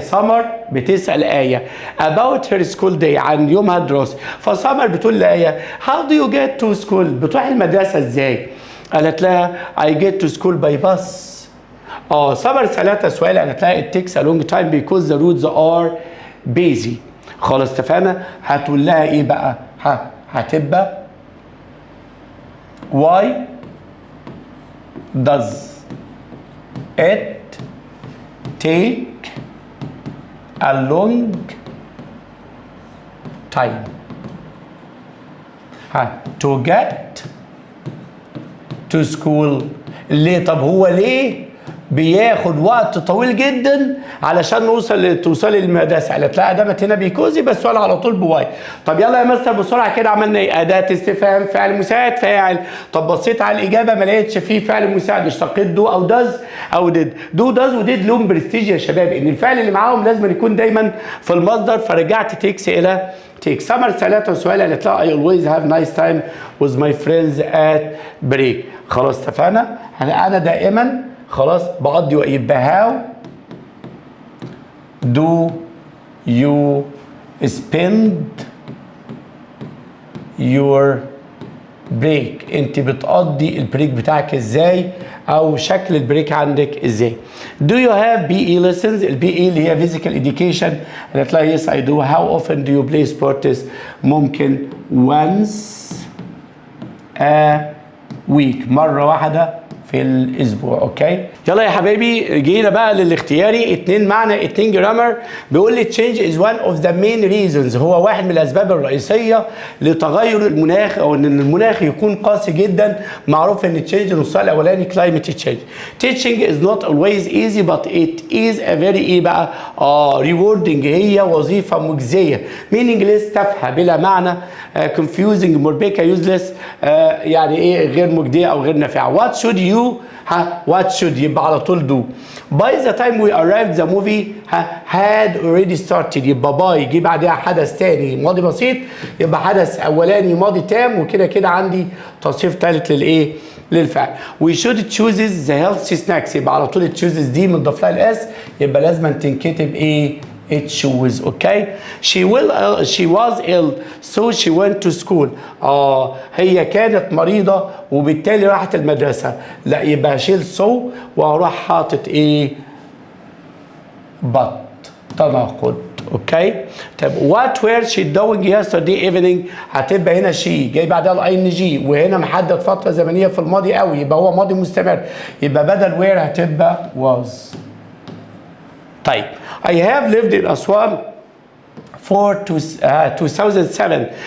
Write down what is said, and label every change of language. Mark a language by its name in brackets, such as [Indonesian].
[Arabic] Summer بتسأل آية about her school day، عن يومها الدراسي. فسمر بتقول لآية [English] how do you get to school؟ [Arabic] بتروح المدرسه ازاي؟ قالت لها [English] I get to school by bus. [Arabic] سمر سألتها سؤال، قالت لها [English] it takes a long time because the roads are busy. [Arabic] خلاص اتفقنا. هتقول لها ايه بقى؟ هتبقى [English] why does it take a long time to get to school؟ [Arabic] ليه؟ طب هو ليه بياخد وقت طويل جدا علشان توصلي للمدرسه؟ قالت لا ادامت هنا بيكوزي، بس السؤال على طول بواي. طب يلا يا مستر بسرعه كده عملنا ايه؟ اداه استفهام، فعل مساعد، فاعل. طب بصيت على الاجابه ما لقيتش فيه فعل مساعد، اشتقيت دو او داز او ديد. دو داز وديد لهم برستيج يا شباب، ان الفعل اللي معاهم لازم يكون دايما في المصدر، فرجعت تيكس الى تيك. سمر سالتها سؤال، قالت لها [English] I always have nice time with my friends at break. [Arabic] خلاص اتفقنا. انا دائما خلاص بقضي وقت. يبقى [English] how do you spend your break؟ [Arabic] انت بتقضي البريك بتاعك ازاي، او شكل البريك عندك ازاي. [English] do you have PE lessons؟ [Arabic] البي اي اللي هي [English] physical education. [Arabic] قالت لها [English] yes I do. how often do you play sports؟ ممكن once a week، [Arabic] مرة واحدة في الاسبوع. اوكي يلا يا حبايبي جينا بقى للاختياري. 2 معنى 2 جرامر. بيقول لي [English] change is one of the main reasons، [Arabic] هو واحد من الاسباب الرئيسيه لتغير المناخ، او ان المناخ يكون قاسي جدا. معروف ان change النص الاولاني climate change. [English] teaching is not always easy but it is a very ايه بقى؟ rewarding، [Arabic] هي وظيفه مجزيه. meaningless تافهه بلا معنى. confusing مربكه useless، يعني ايه غير مجديه او غير نافعه. [English] what should you what should يبقى على طول do. by the time we arrived the movie had already started، [Arabic] يبقى by يجي بعدها حدث تاني ماضي بسيط، يبقى حدث اولاني ماضي تام، وكده كده عندي تصريف ثالث للايه؟ للفعل. [English] we should choose the healthy snacks، [Arabic] يبقى على طول chooses دي مضاف لها الاس، يبقى لازم تنكتب ايه؟ [English] it shows. okay she was ill so she went to school. [Arabic] هي كانت مريضة وبالتالي راحت المدرسة. لا يبقى شيل so واروح حاطط ايه؟ but تناقض. اوكي طب [English] what were she doing yesterday evening؟ [Arabic] هتبقى هنا she جاي بعدها الاي ان جي، وهنا محدد فترة زمنية في الماضي قوي، يبقى هو ماضي مستمر، يبقى بدل where هتبقى was. [English] طيب I have lived in أسوان for 2007.